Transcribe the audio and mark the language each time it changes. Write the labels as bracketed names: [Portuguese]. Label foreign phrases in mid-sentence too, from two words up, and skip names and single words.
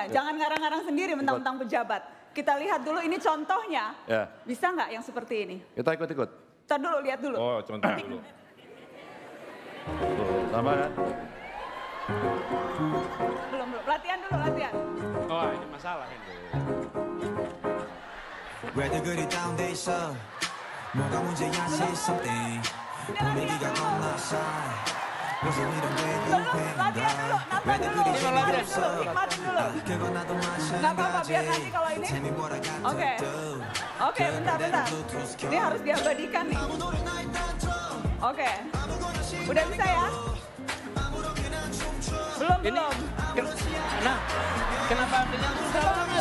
[Indonesian] Jangan ngarang-ngarang sendiri mentang-mentang pejabat. Kita lihat dulu ini contohnya. Bisa nggak yang seperti ini? Kita ikut-ikut. Ntar dulu, lihat dulu. Oh, contoh dulu. Sama kan? Belum. Latihan dulu, latihan. Oh, ini masalah ini. [Korean] 왜들 다운돼 있어 뭐가 문제야 [English] say something [Korean] 분위기가 겁나 싸해 무슨 이런 게 [Indonesian] Latihan dulu, nafas dulu. Nikmatin dulu. [Korean] 그건 나도 [Indonesian] Nggak apa-apa, biar nanti kalau ini. Oke. Oke, bentar. Ini harus diabadikan nih. Oke. Udah bisa ya? Belum. Nah, kenapa ambil yang susah banget?